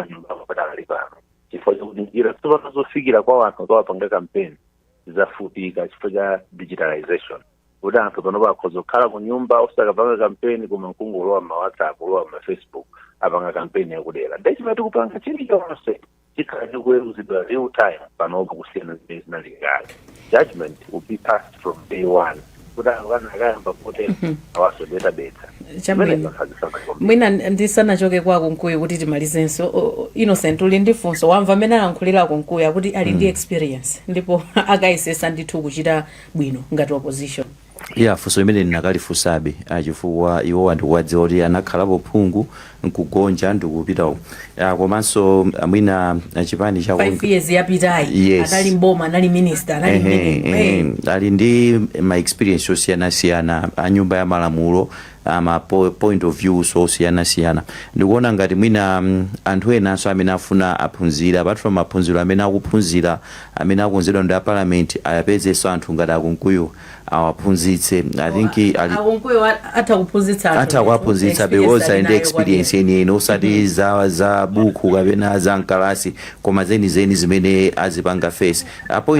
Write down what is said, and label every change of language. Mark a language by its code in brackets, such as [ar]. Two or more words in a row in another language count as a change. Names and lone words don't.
[ny] nyumba akali pano chifukwa chakuti njira tsopano zofikira kwa anthu akawapanga kampeni zafutika chifukwa cha digitalization kuti anthu pano pakhoza kukhala ku nyumba osakapanga kampeni koma nkungolowa ma WhatsApp olowa ma Facebook apanga kampeni yakudera ndechimene tikupanga chilichonse chikhala chikuweruzidwa [en] real time [ny] panopo kusiyana zimene zinali kale. [en] Judgment will be passed from day one [ny] kuti anthu akayamba kuti awasodeta-beta. Mwina ndisanachoke kwako Nkuyu kuti timalizenso Innocent uli ndi funso wamva amene alankhulirako Nkuyu akuti ali ndi experience ndipo akayesesa ndithu kuchita bwino ngati opposition. Funso imene ndinakalifunsabe chifukwa iwo ndikuwadziwa kuti anakhalapo phungu nkugonja ndikupitawo komanso mwina chipani cha 5 years yapitayi anali mboma anali minister anali ali ndi ma experience osiyana-siyana a nyumba ya malamulo ama [en] point of view [ny] osiyana-siyana ndikuona ngati mwina anthu enanso amene afuna aphunzira [en] apart from [ny] aphunziro amene akuphunzira amene akonzedwa ndi parliament ayapezenso anthu ngati akunkuyu awaphunzitse. [en] I think [ny] akunkuyu atakuwaphunzitsa because ali ndi experience yeniyeni osati za buku kapena za mkalasi koma zenizeni zimene azipanga [en] face point